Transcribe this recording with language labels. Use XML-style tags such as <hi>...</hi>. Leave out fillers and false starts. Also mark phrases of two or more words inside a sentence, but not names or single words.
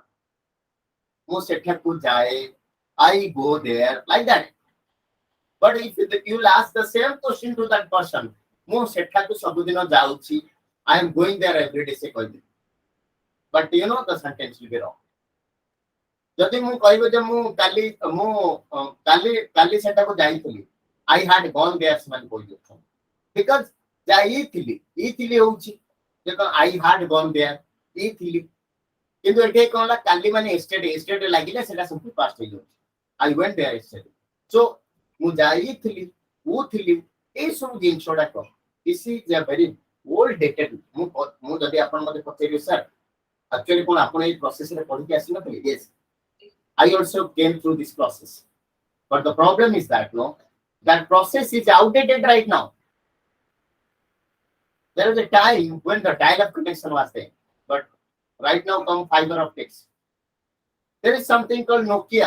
<en>Most I go there, like that. But if you'll ask the same question to that person, I am going there every day. But the sentence will be wrong.</en> <or>ଯଦି ମୁଁ କହିବି ଯେ ମୁଁ କାଲି ସେଟାକୁ ଯାଇଥିଲି</or> <en>I had gone there</en> <or>ସେମାନେ କହିଦେଉଛନ୍ତି because ଯାଇଥିଲି ଇଥିଲି ହଉଛି ଦେଖ</or> <en>I had gone there</en> <or>ଇଥିଲି କିନ୍ତୁ ଏଠି କଣ ହେଲା କାଲି ମାନେ ଏଷ୍ଟେଡ୍ ଲାଗିଲେ ସେଟା ସବୁ ପାଷ୍ଟ ହେଇଯାଉଛି</or> <en>I went there yesterday so</en> <or>ମୁଁ ଯାଇଥିଲି ଉଥିଲି ଏଇ ସବୁ ଜିନିଷ ଗୁଡାକ</or> <en>this is a very old dated</en> <or>ମୁଁ ଯଦି ଆପଣ ମତେ ପଚାରିବେ</or> <en>sir actually</en> <or>କଣ ଆପଣ ଏଇ ପ୍ରୋସେସରେ ପଢିକି ଆସିନଥିଲେ</or> <en>yes I also came through this process. But the problem is that, that process is outdated right now. There was a time when the dial-up connection was there. But right now come fiber optics. There is something called Nokia.</en>